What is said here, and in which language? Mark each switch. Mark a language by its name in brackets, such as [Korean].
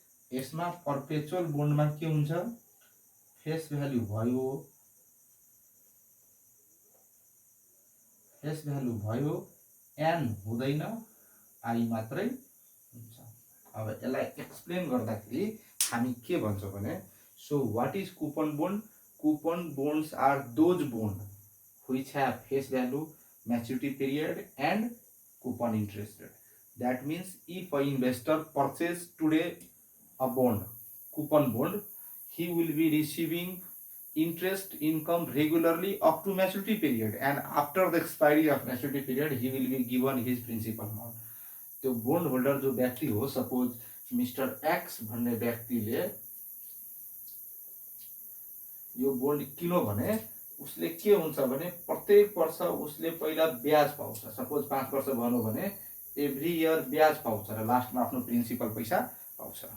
[Nepali] यसमा पर्पेचुअल बोन्डमा के हुन्छ? फेस भ्यालु भयो, फेस भ्यालु भयो, एन हुँदैन, आई मात्रै हुन्छ. अब यसलाई एक्सप्लेन गर्दाखेरि हामी के भन्छौँ भने, [English] So what is coupon bond? Coupon bonds are those bonds which have face value, maturity period and coupon interest rate. That means if an investor purchase today a bond, coupon bond, he will be receiving interest income regularly up to maturity period, and after the expiry of maturity period he will be given his principal amount. [Nepali] त्यो bond holder जो व्यक्ति हो, suppose mister x भन्ने व्यक्तिले यो bond किन्यो भने उसले के हुन्छ भने प्रत्येक वर्ष उसले पहिला ब्याज पाउँछ। सपोज 5 वर्ष भन्यो भने एभ्री इयर ब्याज पाउँछ र लास्टमा आफ्नो प्रिन्सिपल पैसा पाउँछ।